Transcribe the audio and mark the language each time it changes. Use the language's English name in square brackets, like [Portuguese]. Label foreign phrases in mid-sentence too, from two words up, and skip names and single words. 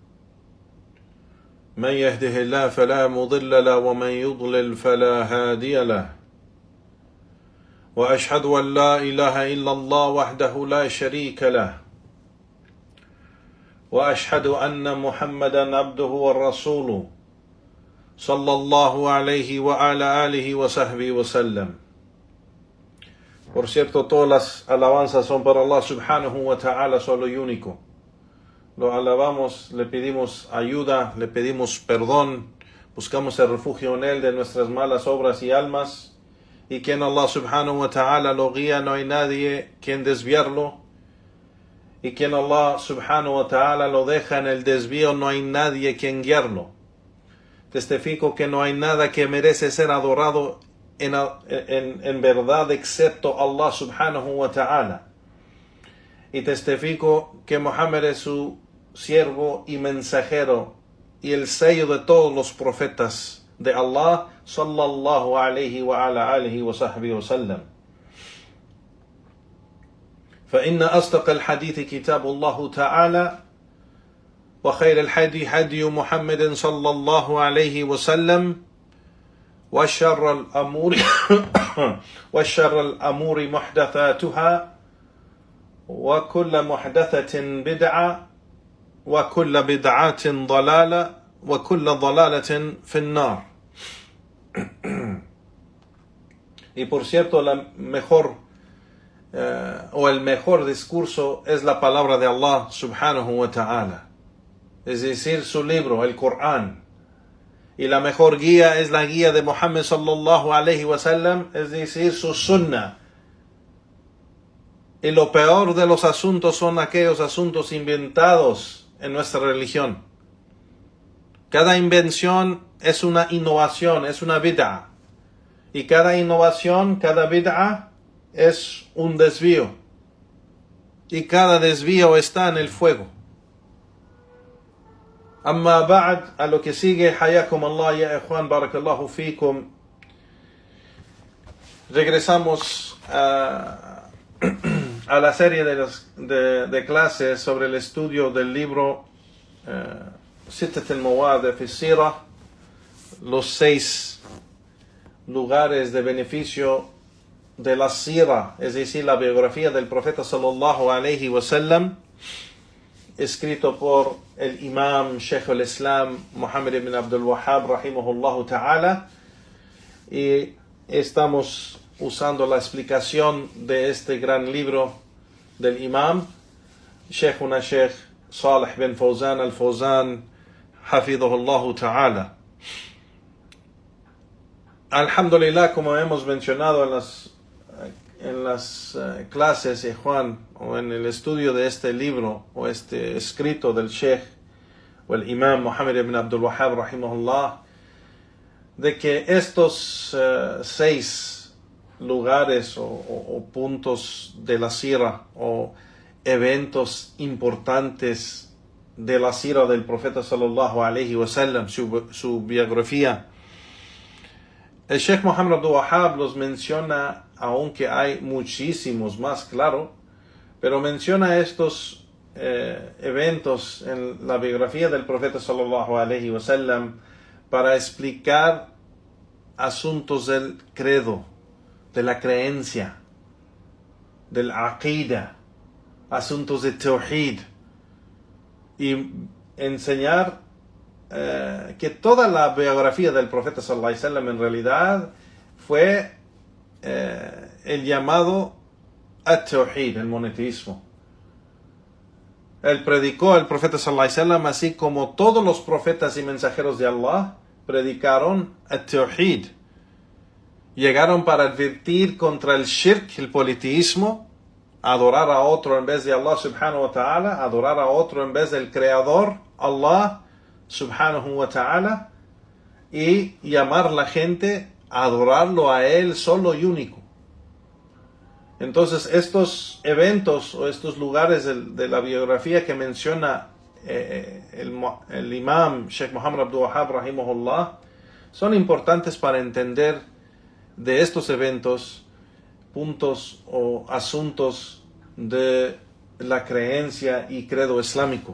[Arabic] من يهده الله فلا مضل له ومن يضلل فلا هادي له، وأشهد أن لا إله إلا الله وحده لا شريك له، وأشهد أن محمدا عبده ورسوله صلى الله عليه وعلى آله وصحبه وسلم. [Spanish] Por cierto, todas las alabanzas son para Allah [Arabic] سبحانه وتعالى, [Spanish] solo y único. Lo alabamos, le pedimos ayuda, le pedimos perdón, buscamos el refugio en Él de nuestras malas obras y almas, y quien Allah [Arabic] سبحانه وتعالى [Spanish] lo guía, no hay nadie quien desviarlo, y quien Allah [Arabic] سبحانه وتعالى [Spanish] lo deja en el desvío, no hay nadie quien guiarlo. Testifico que no hay nada que merece ser adorado en verdad excepto Allah [Arabic] سبحانه وتعالى. [Spanish] Y testifico que Muhammad es su siervo y mensajero y el sello de todos los profetas de Allah [Arabic] صلى الله عليه وعلى آله وصحبه وسلم. فإن أصدق الحديث كتاب الله تعالى وخير الحدي هدي محمد صلى الله عليه وسلم وشر الأمور محدثاتها وكل محدثة بدعة وكل بدعة ضلالة وكل ضلالة في النار. [Spanish] Y por cierto, la mejor el mejor discurso es la palabra de Allah [Arabic] سبحانه وتعالى, [Spanish] es decir, su libro, el Corán. Y la mejor guía es la guía de Muhammad [Arabic] صلى الله عليه وسلم, [Spanish] es decir, su sunnah. Y lo peor de los asuntos son aquellos asuntos inventados en nuestra religión. Cada invención es una innovación, es una bid'ah. Y cada innovación, cada bid'ah es un desvío. Y cada desvío está en el fuego. [Arabic] أما بعد, [Spanish] a lo que sigue, [Arabic] حياكم الله يا إخوان، بارك الله فيكم. [Spanish] Regresamos a la serie de clases sobre el estudio del libro Sittat al-Mawad' fi Sirah, los 6 lugares de beneficio de la Sirah, es decir, la biografía del profeta [Arabic] صلى الله عليه وسلم, [Spanish] escrito por el imam Sheikh al-Islam Muhammad ibn Abdul Wahhab [Arabic] رحمه الله تعالى, [Spanish] y estamos usando la explicación de este gran libro del imam Sheikh Salih bin Fawzan al-Fawzan [Arabic] حفظه الله تعالى. [Spanish] Alhamdulillah, como hemos mencionado en las clases, Juan, o en el estudio de este libro o este escrito del Sheikh o el Imam Muhammad ibn Abdul Wahhab rahimahullah, de que estos 6 lugares o puntos de la sira o eventos importantes de la sira del profeta sallallahu [Arabic] عليه وسلم, [Spanish] su biografía, el Sheikh Muhammad Abdul Wahhab los menciona, aunque hay muchísimos más, claro, pero menciona estos eventos en la biografía del profeta sallallahu [Arabic] عليه وسلم [Spanish] para explicar asuntos del credo, de la creencia, del aqida, asuntos de tawhid, y enseñar que toda la biografía del profeta [Arabic] صلى الله عليه وسلم [Spanish] en realidad fue el llamado at-tawhid, el monoteísmo. Él predicó, el profeta [Arabic] صلى الله عليه وسلم, [Spanish] así como todos los profetas y mensajeros de Allah predicaron at-tawhid. Llegaron para advertir contra el shirk, el politeísmo, adorar a otro en vez de Allah [Arabic] سبحانه وتعالى, [Spanish] adorar a otro en vez del creador, [Arabic] الله سبحانه وتعالى, [Spanish] y llamar a la gente a adorarlo a Él solo y único. Entonces estos eventos o estos lugares de la biografía que menciona el imam Sheikh Muhammad Abdul Wahhab rahimahullah son importantes para entender de estos eventos puntos o asuntos de la creencia y credo islámico.